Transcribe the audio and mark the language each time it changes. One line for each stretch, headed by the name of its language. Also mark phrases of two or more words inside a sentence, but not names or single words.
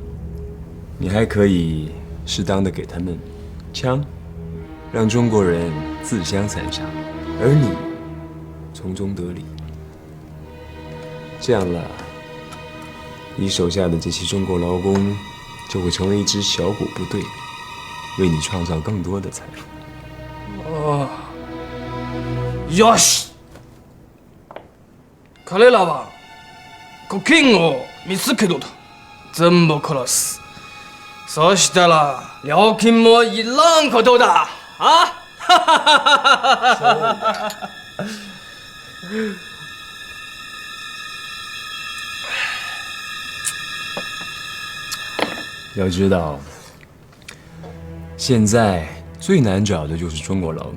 Chinese: 你还可以适当的给他们枪，让中国人自相残杀，而你从中得利。这样了，你手下的这些中国劳工就会成为一支小股部队，为你创造更多的财富。
Japanese: よし。彼らはコケインを見つけると全部殺す。そしたら料金もいらんことだ。啊！
Chinese: 要知道，现在最难找的就是中国劳工。